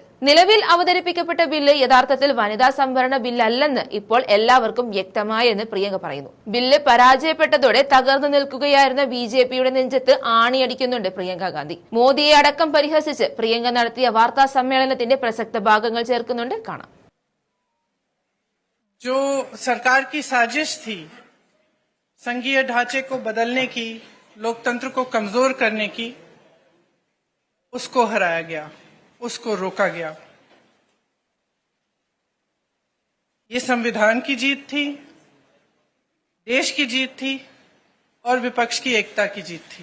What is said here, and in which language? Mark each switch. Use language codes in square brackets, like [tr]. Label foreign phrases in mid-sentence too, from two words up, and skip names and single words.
[ml] നിലവിൽ അവതരിപ്പിക്കപ്പെട്ട ബില്ല് യഥാർത്ഥത്തിൽ വനിതാ സംവരണ ബില്ലല്ലെന്ന് ഇപ്പോൾ എല്ലാവർക്കും വ്യക്തമായെന്ന് പ്രിയങ്ക പറയുന്നു. ബില്ല് പരാജയപ്പെട്ടതോടെ തകർന്നു നിൽക്കുകയായിരുന്ന ബി.ജെ.പിയുടെ നെഞ്ചത്ത് ആണിയടിക്കുന്നുണ്ട് പ്രിയങ്ക ഗാന്ധി. മോദിയെ അടക്കം പരിഹസിച്ച് പ്രിയങ്ക നടത്തിയ വാർത്താ സമ്മേളനത്തിന്റെ പ്രസക്ത ഭാഗങ്ങൾ ചേർക്കുന്നുണ്ട്. കാണാം. [hi] जो सरकार की साजिश थी संघीय ढांचे को बदलने की, लोकतंत्र को कमजोर करने की, उसको हराया गया, उसको रोका गया। ये संविधान की जीत थी, देश की जीत थी और विपक्ष की एकता की जीत थी।